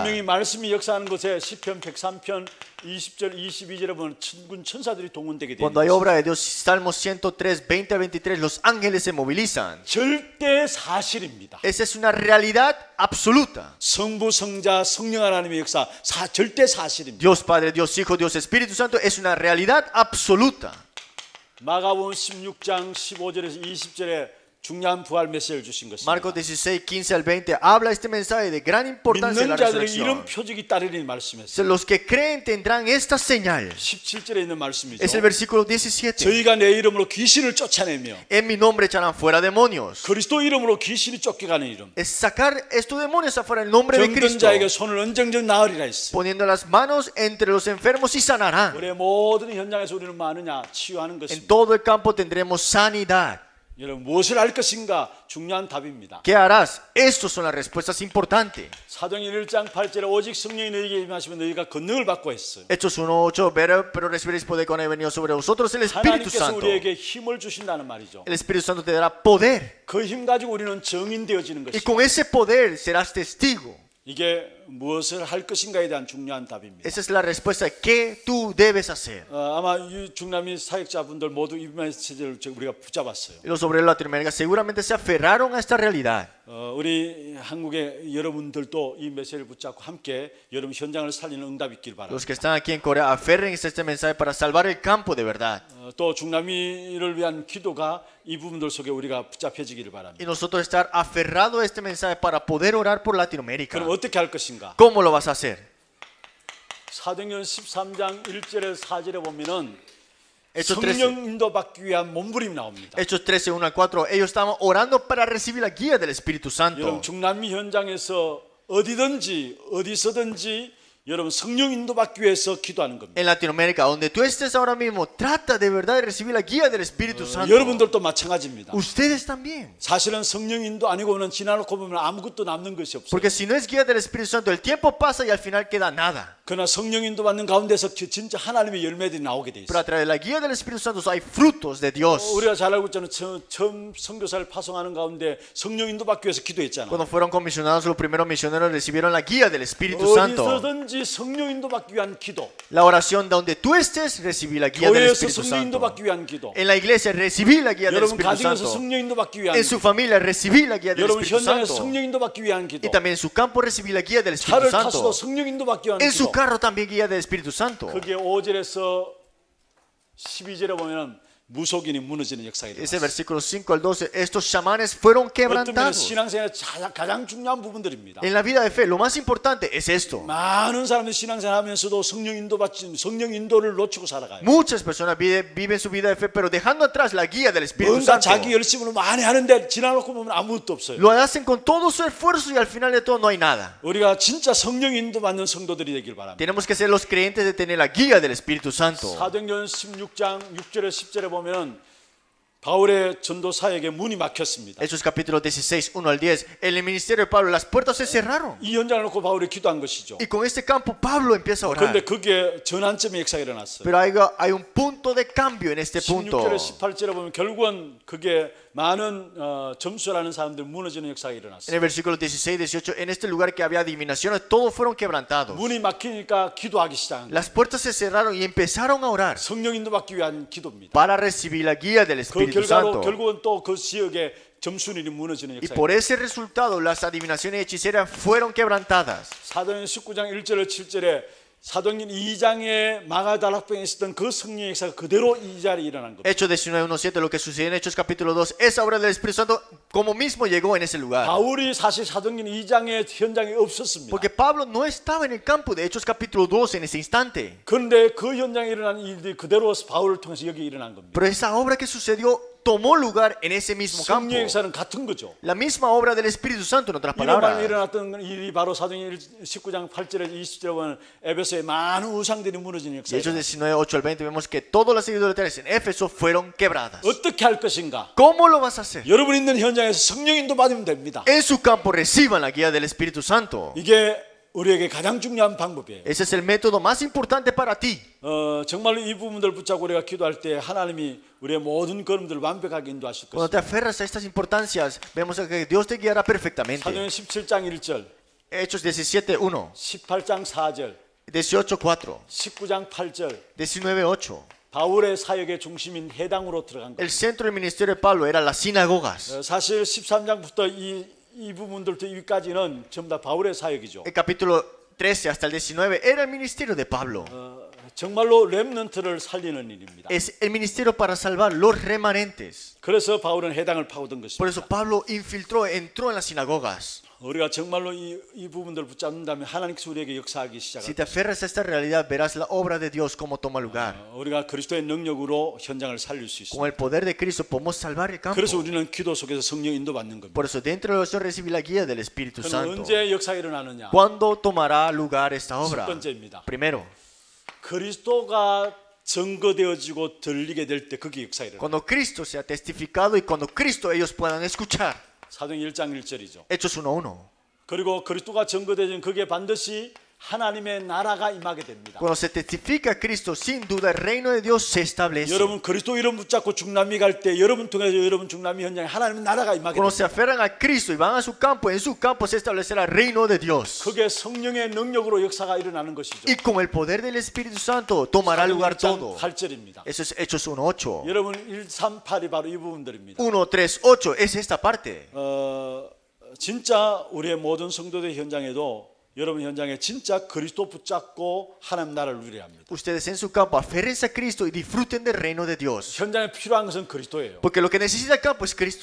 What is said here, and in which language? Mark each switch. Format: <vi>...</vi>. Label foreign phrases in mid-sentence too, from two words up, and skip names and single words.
<ko>분명히 말씀이 역사하는 곳에 시편 103편 20절 22절에 보면 천군 천사들이 동원되게 되는</ko> <es>Cuando hay</es> <ko>것이죠.</ko> <es>obra de Dios, Salmo 103, 20 a 23, los ángeles se movilizan.</es> <ko>절대 사실입니다.</ko> <es>Esa es una realidad absoluta.</es> <ko>성부, 성자, 성령 하나님의 역사 절대 사실입니다.</ko> <es>Dios Padre, Dios Hijo, Dios Espíritu Santo es una realidad absoluta.</es> <ko>마가복음 16장 15절에서 20절에 중요한 부활 메시지를 주신 것입니다.</ko> <es>Marcos 16, 15 al 20 habla este mensaje de gran importancia de la</es> <ko>믿는 자들은 이런</ko> <es>resurrección.</es> <ko>표적이 따르니 말씀했어요.</ko> <es>Los que creen tendrán esta señal.</es> <ko>17절에 있는 말씀이죠.</ko> <es>Es el versículo 17.</es> <ko>저희가 내 이름으로 귀신을 쫓아내며</ko> <es>En mi nombre echarán fuera demonios.</es> <ko>그리스도 이름으로 귀신이 쫓겨가는 이름.</ko> <es>Es sacar estos demonios afuera en el nombre de</es> <ko>병든</ko> <es>Cristo.</es> <ko>자에게 손을 언정정 나으리라 했어요.</ko> <es>Poniendo las manos entre los enfermos y sanarán.</es> <ko>우리의 모든 현장에서 우리는 많으냐 치유하는</ko> <es>En</es> <ko>것입니다.</ko> <es>todo el campo tendremos sanidad.</es> <ko>여러분 무엇을 할 것인가 중요한 답입니다.</ko> <es>¿Qué harás? Estas son las respuestas importantes.</es> <ko>사도행전 1장 8절에 오직 성령이 너희에게 임하시면 너희가 권능을 받고 했어요.</ko> <es>Hechos 1:8, pero recibiréis poder cuando haya venido sobre vosotros el Espíritu</es> <ko>하나님께서</ko> <es>Santo.</es> <ko>우리에게 힘을 주신다는 말이죠.</ko> <es>El Espíritu Santo te dará poder.</es> <ko>그 힘 가지고 우리는 증인되어지는</ko> <es>Y</es> <ko>것이죠.</ko> <es>con ese poder serás testigo.</es> <ko>이게 무엇을 할 것인가에 대한 중요한 답입니다.</ko> <es>Esa es la respuesta. ¿Qué tú debes hacer?</es> <ko>아마 이 중남미 사역자분들 모두 이 메시지를 우리가 붙잡았어요.</ko> <es>Los obreros de Latinoamérica seguramente se aferraron a esta realidad.</es> <ko>우리 한국의 여러분들도 이 메시지를 붙잡고 함께 여러분 현장을 살리는 응답이 있길 바랍니다.</ko> <es>Los que están aquí en Corea, aférrense a este mensaje para salvar el campo de verdad.</es> <ko>또 중남미를 위한 기도가 이 부분들 속에 우리가 붙잡혀지기를 바랍니다.</ko> <es>Y nosotros estar aferrados a este mensaje para poder orar por Latinoamérica.</es> <ko>그럼 어떻게 할 것인가?</ko> <es>¿Cómo lo vas a hacer?</es> <ko>사도행전 13장 1절에서 4절에 보면은</ko> <es>Hechos 13.</es> <ko>성령 인도 받기 위한 몸부림이 나옵니다.</ko> <es>Hechos 13, 1 al 4. Ellos estaban orando para recibir la guía del Espíritu Santo.</es> <ko>여러분 중남미 현장에서 어디든지 어디서든지 여러분 성령 인도 받기 위해서 기도하는 겁니다.</ko> <es>En Latinoamérica, donde tú estés ahora mismo, trata de verdad de recibir la guía del Espíritu Santo.</es> <ko>여러분들도 마찬가지입니다.</ko> <es>Ustedes también.</es> <ko>사실은 성령 인도 아니고는 지나놓고 보면 아무것도 남는 것이 없어요.</ko> <es>Porque si no es guía del Espíritu Santo, el tiempo pasa y al final queda nada.</es> <ko>그러나 성령 인도 받는 가운데서 진짜 하나님의 열매들이 나오게 돼</ko> <es>Pero</es> <ko>있어요.</ko> <es>a través de la guía del Espíritu Santo hay frutos de Dios.</es> <ko>우리가 잘 알고 있잖아요. 처음 선교사를 파송하는 가운데 성령 인도 받기 위해서 기도했잖아요.</ko> <es>Cuando fueron comisionados, los primeros misioneros recibieron la guía del Espíritu Santo.</es> <ko>어디서든지 성령 인도 받기 위한 기도.</ko> <es>La oración donde tú estés, recibí la guía del</es> <ko>교회에서</ko> <es>Espíritu</es> <ko>성령 인도</ko> <es>Santo.</es> <ko>받기 위한 기도.</ko> <es>En la iglesia recibí la guía del</es> <ko>여러분</ko> <es>Espíritu</es> <ko>가정에서</ko> <es>Santo.</es> <ko>성령 인도 받기 위한</ko> <es>En su</es> <ko>기도.</ko> <es>familia recibí la guía del</es> <ko>여러분</ko> <es>Espíritu</es> <ko>현장에서</ko> <es>Santo.</es> <ko>성령 인도 받기 위한 기도.</ko> <es>Y también en su campo recibí la guía del Espíritu</es> <ko>차를 타서도</ko> <es>Santo.</es> <ko>성령 인도 받기 위한</ko> <es>En su</es> <ko>기도.</ko> <es>carro también guía del Espíritu Santo.</es> <ko>그게 5절에서 12절에 보면 무속인이 무너지는 역사가</ko> <es>Ese</es> <ko>일어났어요.</ko> <es>versículo 5 al 12, estos chamanes fueron</es> <ko>어떤 면에서</ko> <es>quebrantados.</es> <ko>신앙생활의 가장 중요한 부분들입니다.</ko> <es>En la vida de fe, lo más importante es esto.</es> <ko>많은 사람들이 신앙생활하면서도 성령 인도를 놓치고 살아가요.</ko> <es>Muchas personas viven su vida de fe, pero dejando atrás la guía del Espíritu</es> <ko>뭔가</ko> <es>Santo.</es> <ko>자기 열심으로 많이 하는데 지나놓고 보면 아무것도 없어요.</ko> <es>Lo hacen con todo su esfuerzo y al final de todo no hay nada.</es> <ko>우리가 진짜 성령 인도 받는 성도들이 되길 바랍니다.</ko> <es>Tenemos que ser los creyentes de tener la guía del Espíritu Santo.</es> <ko>사도행전 16장 6절에 10절에 보면은 바울의 전도 사역에 문이 막혔습니다.</ko> <es>Hechos capítulo 16, 1 al 10. En el ministerio de Pablo las puertas se cerraron.</es> <ko>이 현장을 놓고 바울이 기도한 것이죠.</ko> <es>Y con este campo Pablo empieza a</es> <ko>그런데</ko> <es>orar.</es> <ko>그게 전환점의 역사가 일어났어요.</ko> <es>Pero hay un punto de cambio en este punto.</es> <ko>16절에 18절에 보면 결국은 그게 많은 점수라는 사람들 무너지는 역사가</ko> <es>En</es> <ko>일어났어요.</ko> <es>el versículo 16, 18, en este lugar que había adivinaciones, todos fueron quebrantados.</es> <ko>문이 막히니까 기도하기 시작한 거예요.</ko> <es>Las puertas se cerraron y empezaron a orar</es> <ko>성령 인도 받기 위한 기도입니다.</ko> <es>para recibir la guía del</es> <ko>그</ko> <es>Espíritu</es> <ko>결과로</ko> <es>Santo.</es> <ko>결국은 또 그 지역에 점순일이 무너지는</ko> <es>Y</es> <ko>역사가</ko> <es>por</es> <ko>일어났어요.</ko> <es>ese resultado, las adivinaciones y hechicerías fueron quebrantadas.</es> <ko>사도행전 19장 1절에 7절에 사도행전 2장에 마가다락방에 있었던 그 성령의 역사가 그대로 이 자리에 일어난 겁니다.</ko> <es>Hechos 19:1-7, lo que sucedió en Hechos capítulo 2, esa obra del Espíritu Santo como mismo llegó en ese lugar.</es> <ko>바울이 사실 사도행전 2장의 현장에 없었습니다.</ko> <es>Porque Pablo no estaba en el campo de Hechos capítulo 2 en ese instante.</es> <ko>그런데 그 현장에 일어난 일들이 그대로 바울을 통해서 여기 일어난 겁니다.</ko> <es>Pero esa obra que sucedió tomó lugar en ese mismo campo.</es> <ko>성령의 역사는 같은 거죠.</ko> <es>La misma obra del Espíritu Santo, en otras</es> <ko>이런 말이</ko> <es>palabras.</es> <ko>일어났던 일이 바로 사도행전 19장 8절에 20절에 보면 에베소의 많은 우상들이 무너지는</ko> <es>Y</es> <ko>역사예요.</ko> <es>Hechos 19, 8 al 20 vemos que todas las idolatrías en Éfeso fueron quebradas.</es> <ko>어떻게 할 것인가?</ko> <es>¿Cómo lo vas a hacer?</es> <ko>여러분 있는 현장에서 성령 인도 받으면 됩니다.</ko> <es>En su campo reciban la guía del Espíritu Santo.</es> <ko>이게 우리에게 가장 중요한 방법이에요.</ko> <es>Ese es el método más importante para ti.</es> <ko>정말로 이 부분들 붙잡고 우리가 기도할 때 하나님이 우리의 모든 걸음들을 완벽하게 인도하실</ko> <es>Cuando te</es> <ko>것입니다.</ko> <es>aferras a estas importancias, vemos que Dios te guiará perfectamente.</es> <ko>사도행 17장 1절,</ko> <es>Hechos 17:1,</es> <ko>18장 4절,</ko> <es>18:4,</es> <ko>19장 8절.</ko> <es>19:8.</es> <ko>바울의 사역의 중심인 해당으로 들어간 거예요.</ko> <es>El centro del ministerio de Pablo era las sinagogas.</es> <ko>사실 13장부터 이 부분들부터 여기까지는 전부 다 바울의 사역이죠.</ko> <es>El capítulo 13 hasta el 19 era el ministerio de Pablo.</es> <ko>정말로 렘넌트를 살리는 일입니다.</ko> <es>Es el ministerio para salvar los remanentes.</es> <ko>그래서 바울은 해당을 파고든</ko> <es>Por</es> <ko>것입니다.</ko> <es>eso Pablo entró en las sinagogas.</es> <ko>우리가 정말로 이 부분들을 붙잡는다면 하나님께서 우리에게 역사하기</ko> <es>Si</es> <ko>시작합니다.</ko> <es>te aferras a esta realidad, verás la obra de Dios como toma lugar.</es> <ko>우리가 그리스도의 능력으로 현장을 살릴 수</ko> <es>Con</es> <ko>있습니다.</ko> <es>el poder de Cristo podemos salvar el campo.</es> <ko>그래서 우리는 기도 속에서 성령 인도받는 겁니다.</ko> <es>Por eso dentro de nosotros recibir la guía del Espíritu</es> <ko>그럼</ko> <es>Santo.</es> <ko>언제 역사가 일어나느냐?</ko> <es>¿Cuándo tomará lugar esta</es> <ko>첫</ko> <es>obra?</es> <ko>번째입니다.</ko> <es>Primero,</es> <ko>그리스도가 증거되어지고 들리게 될 때 그게 역사가 일어나요.</ko> <es>cuando Cristo sea testificado y cuando Cristo ellos puedan escuchar.</es> <ko>사도행 1장 1절이죠.</ko> <es>Hechos 1:1.</es> <ko>그리고 그리스도가 증거되어진 그게 반드시 하나님의 나라가 임하게 됩니다.</ko> <es>Cuando se testifica a Cristo, sin duda el reino de Dios se establece.</es> <ko>여러분 그리스도 이름 붙잡고 중남미 갈 때 여러분 통해서 여러분 중남미 현장에 하나님의 나라가 임하게</ko> <es>Cuando se</es> <ko>됩니다.</ko> <es>aferran a Cristo y van a su campo, en su campo se establecerá el reino de Dios.</es> <ko>그게 성령의 능력으로 역사가 일어나는 것이죠.</ko> <es>Y con el poder del Espíritu Santo tomará lugar todo.</es> <ko>8절입니다.</ko> <es>Eso es Hechos 1:8.</es> <ko>여러분 138이 바로 이 부분들입니다.</ko> <es>1:3-8 es esta parte.</es> <ko>진짜 우리의 모든 성도들 현장에도 여러분 현장에 진짜 그리스도 붙잡고 하나님 나라를 누리려 합니다.</ko> <es>Ustedes en su campo aférrense a Cristo y disfruten del reino de Dios.</es> <ko>현장에 필요한 것은 그리스도예요.</ko> <es>Porque lo que necesita el campo es Cristo.</es>